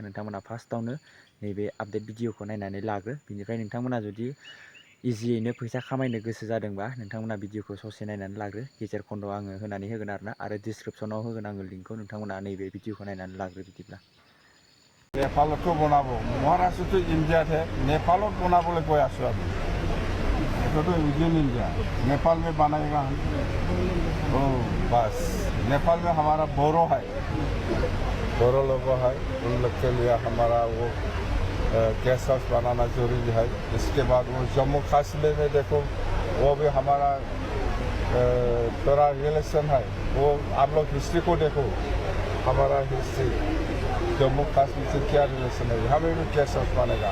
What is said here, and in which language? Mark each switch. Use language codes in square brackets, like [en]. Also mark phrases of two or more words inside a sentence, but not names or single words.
[brx] नोंथांमोना फार्स्टआवनो नैबे आपडेट भिडिअखौ नायनानै लाग्रो बिनिफ्राय नोंथांमोना जुदि इजियैनो फैसा खामायनो गोसो जादोंबा नोंथांमोना भिडिअखौ ससे नायनानै लाग्रो गेजेर खन्द'आव आङो होनानै होगोन आरोना आरो डिसक्रिपसनाव होगोन आङो लिंकखौ नोंथांमोना नैबे भिडिअखौ नायनानै लाग्रो बिदिब्ला। [as] नेपालत बनाबो महाराष्ट्र इंडियाते नेपालत बनाबोले गई आसो [hi] अभी तो विदिन इंडिया नेपाल में बनाएगा हम ओ बस नेपाल में हमारा बोरो है बोरो लोग है उन लोग के लिए हमारा वो गेस्ट हाउस बनाना जरूरी है। इसके बाद वो जम्मू कश्मीर में देखो वो भी हमारा थोड़ा रिलेशन है वो आप लोग हिस्ट्री को देखो हमारा हिस्ट्री जम्मू कश्मीर से क्या रिलेशन है हमें भी गेस्ट हाउस बनेगा।